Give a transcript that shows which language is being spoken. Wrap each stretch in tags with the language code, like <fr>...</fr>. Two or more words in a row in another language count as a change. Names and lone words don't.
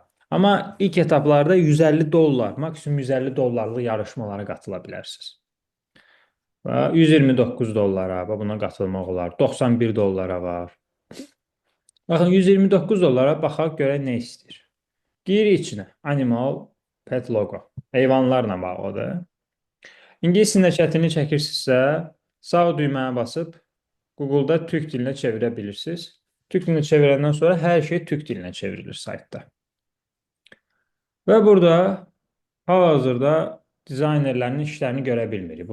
<az>Amma ilk etaplarda $150, maksimum $150 yarışmalara qatıla bilərsiniz. Və $129 buna qatılmaq olar. $91 var. Baxın, $129 baxaq görək nə istəyir. Girir içinə.</az> <en>Animal pet logo.</en> <az>Heyvanlarla bağlıdır. İngilis dilində çətinlik çəkirsinizsə, sağ düyməyə basıb Google'da Türk dilinə çevirə bilirsiniz. Türk dilinə çevirəndən sonra hər şey Türk dilinə çevrilir saytda. Və burada hal-hazırda dizaynerlərin işlərini görə bilmirik.</az>